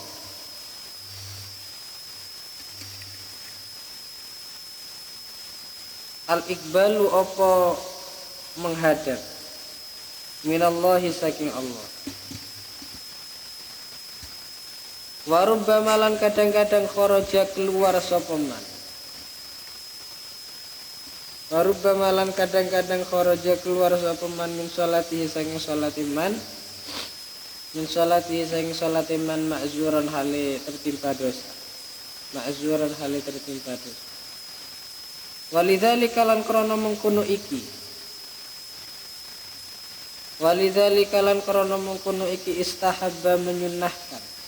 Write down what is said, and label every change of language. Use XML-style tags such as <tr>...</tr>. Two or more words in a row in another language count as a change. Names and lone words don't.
<jv>Al-iqbalu apa menghadap minallahi saking Allah.</jv> <ar>وربما</ar> <jv>lan kadang-kadang kharaja keluar sapa man.</jv> <ar>وربما</ar> <jv>lan kadang-kadang kharaja keluar sapa man</jv> <ar>من صلاته</ar> <jv>saking salati man.</jv> <ar>من صلاته</ar> <jv>saking salati man ma'zuran hale tertimpa dosa. Ma'zuran hale tertimpa dosa. Walidzalika lan krana mengkono iki. Walidzalika lan krana mengkono iki istahabba menyunahkan.</jv>